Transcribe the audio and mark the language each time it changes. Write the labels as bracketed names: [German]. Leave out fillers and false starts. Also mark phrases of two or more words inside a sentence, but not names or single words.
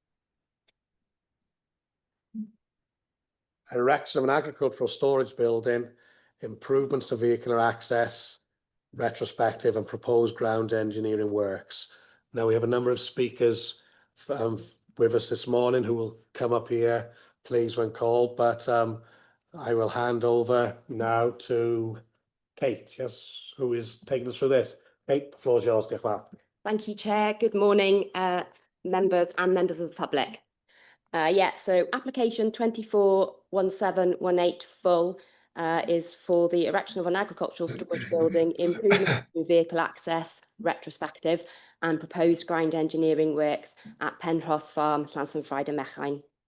[English] Erection of an agricultural storage building, improvements to vehicular access, retrospective and proposed ground engineering works. Now we have a number of speakers with us this morning who will come up here, please, when called, but I will hand over now to Kate, yes, who is taking us through this. Kate, the floor is yours, [Welsh] diolch yn fawr. [English] Thank you, Chair. Good morning, members and members of the public. So application 241718 full is for the erection of an agricultural storage building, improvement to vehicle access, retrospective, and proposed ground engineering works at Penrose Farm, Llanson Fried and Mechain.